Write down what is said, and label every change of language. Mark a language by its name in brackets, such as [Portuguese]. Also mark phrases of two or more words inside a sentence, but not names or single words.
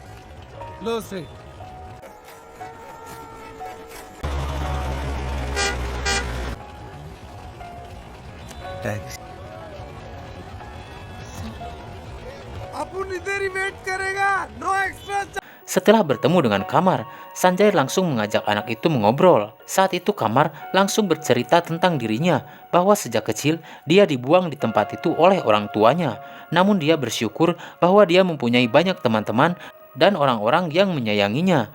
[Hindi] लो से टैक्सी अपन इधर ही वेट करेगा, [English] no extra. [Indonesian] Setelah bertemu dengan Kamar, Sanjay langsung mengajak anak itu mengobrol. Saat itu Kamar langsung bercerita tentang dirinya bahwa sejak kecil dia dibuang di tempat itu oleh orang tuanya. Namun dia bersyukur bahwa dia mempunyai banyak teman-teman dan orang-orang yang menyayanginya.